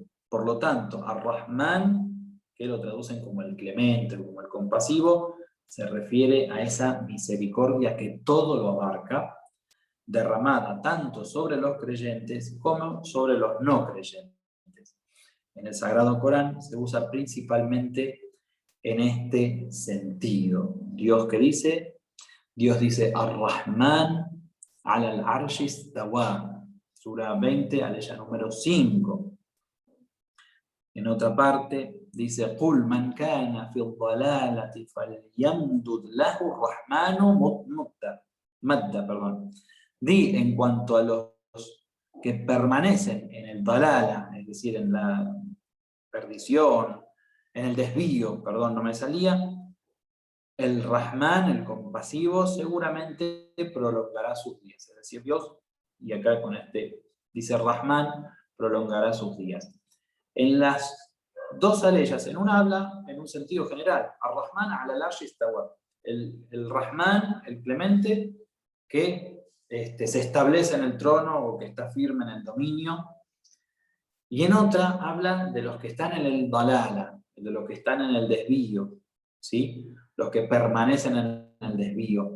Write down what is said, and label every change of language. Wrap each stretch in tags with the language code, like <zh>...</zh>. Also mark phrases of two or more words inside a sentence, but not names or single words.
<es>Por lo tanto, Ar-Rahman, que lo traducen como el clemente o como el compasivo, se refiere a esa misericordia que todo lo abarca, derramada tanto sobre los creyentes como sobre los no creyentes. En el Sagrado Corán se usa principalmente en este sentido. Dios dice</es> <ar>الرحمن على العرش استوى,</ar> <es>Sura 20, aleya número 5. En otra parte dice</es> <ar>قل من كان في الضلالة فليمدد له الرحمن مدا.</ar> <es>Di en cuanto a los que permanecen en el dalala, es decir, en la perdición, en el desvío, perdón, no me salía, el Rahman, el compasivo, seguramente prolongará sus días. Es decir, Dios, y acá con este dice Rahman, prolongará sus días. En las dos aleyas, en una habla en un sentido general,</es> <ar>الرحمن على العرش استوى,</ar> <es>el Rahman, el clemente, que se establece en el trono o que está firme en el dominio. Y en otra hablan de los que están en el dalala, de los que están en el desvío, ¿sí? Los que permanecen en el desvío.</es>